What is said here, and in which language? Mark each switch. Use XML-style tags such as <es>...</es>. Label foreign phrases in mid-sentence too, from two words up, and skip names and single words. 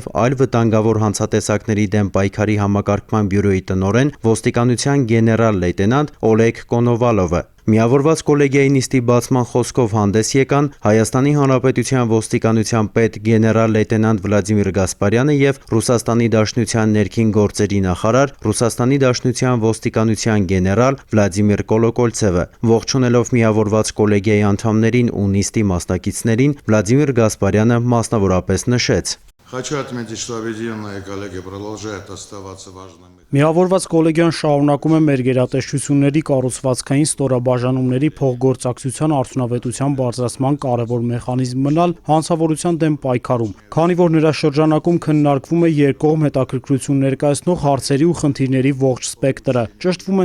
<hy>այլ վտանգավոր հանցատեսակների դեմ պայքարի համակարգման բյուրոյի տնօրեն ոստիկանության գեներալ լեյտենանտ Օլեգ Կոնովալովը։ Միավորված կոլեգիայի նիստի բացման խոսքով հանդես եկան Հայաստանի Հանրապետության ոստիկանության պետ գեներալ լեյտենանտ Վլադիմիր Գասպարյանը եւ Ռուսաստանի Դաշնության ներքին գործերի նախարար Ռուսաստանի Դաշնության ոստիկանության գեներալ Վլադիմիր Կոլոկոլցևը։ Ողջունելով միավորված կոլեգիայի անդամներին ու նիստի մասնակիցներին, Վլադիմիր Գասպարյանը մասնավորապես նշեց.</hy> <ru>Хочу отметить, что объединенные коллеги продолжают оставаться важными.</ru> <hy>Միավորված կոլեգիան շարունակում է մեր գերատեսչությունների կառուցվածքային ստորաբաժանումների փոխգործակցության արդյունավետության բարձրացման կարևոր մեխանիզմ մնալ հանցավորության դեմ պայքարում, քանի որ նրա շրջանակում քննարկվում է երկկողմ հետաքրքրություն ներկայացնող հարցերի ու խնդիրների ողջ սպեկտրը, ճշտվում</hy>